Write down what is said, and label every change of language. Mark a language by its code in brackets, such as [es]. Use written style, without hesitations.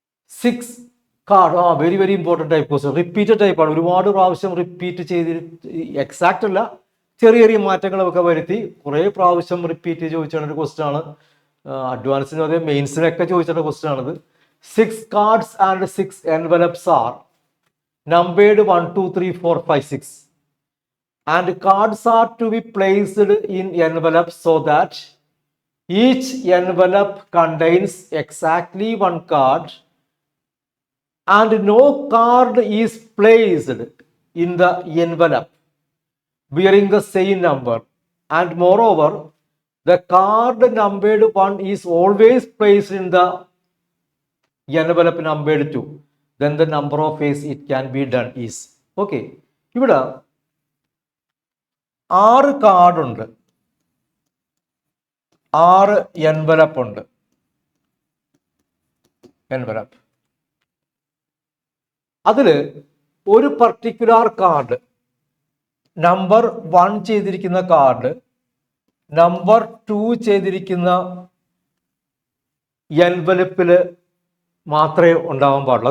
[en] 6 card. Very very important type question. Repeated ടൈപ്പാണ്. [ml] ഒരുപാട് പ്രാവശ്യം റിപ്പീറ്റ് ചെയ്തിട്ട്, എക്സാക്റ്റ് അല്ല, ചെറിയ ചെറിയ മാറ്റങ്ങളൊക്കെ വരുത്തി കുറേ പ്രാവശ്യം റിപ്പീറ്റ് ചോദിച്ചാണ് ഒരു ക്വസ്റ്റ്യൻ ആണ്. അഡ്വാൻസിനും അതേ മെയിൻസിനൊക്കെ ചോദിച്ചിട്ടുള്ള ക്വസ്റ്റ്യൻ ആണിത്. [en] 6 cards and 6 envelopes are numbered 1, 2, 3, 4, 5, 6 and cards are to be placed in envelopes so that each envelope contains exactly 1 card and no card is placed in the envelope bearing the same number, and moreover the card numbered 1 is always placed in the envelope numbered 2, then the number of ways it can be done is. [ml] Okay, ഇവിടെ 6 card ഉണ്ട്, 6 envelope ഉണ്ട്. Envelope അതിൽ ഒരു particular card number 1 ചെയ്തിരിക്കുന്ന card number 2 ചെയ്തിരിക്കുന്ന എൻവലപ്പിൽ മാത്രമേ ഉണ്ടാവാൻ പാടുള്ളൂ.